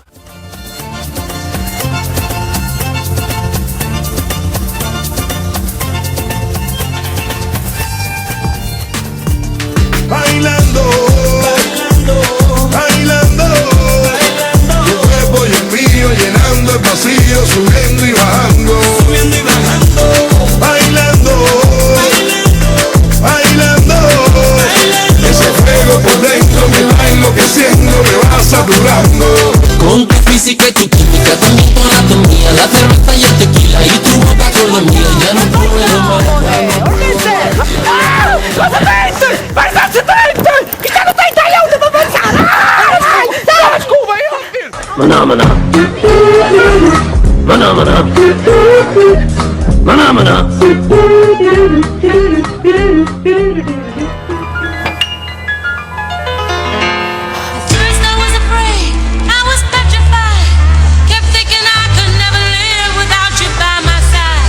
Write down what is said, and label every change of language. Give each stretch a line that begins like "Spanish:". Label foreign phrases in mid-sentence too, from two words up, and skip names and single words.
Spanish: Bailando, bailando, tu cuerpo y el mío llenando el vacío, subiendo y bajando, bailando, bailando, ese fuego por dentro me va enloqueciendo, me va saturando. Con tu física y tu química, también tu anatomía, la cerveza y el tequila y tu boca con la mía, ya no puedo más.
Italian: Cosa pensi? Guardate dentro! Che stanno 30 euro per pensare! Dai, scusa, io! Manamana. Manamana. Manamana.
English: First I was afraid, I was petrified, kept thinking I could never live without you by my side.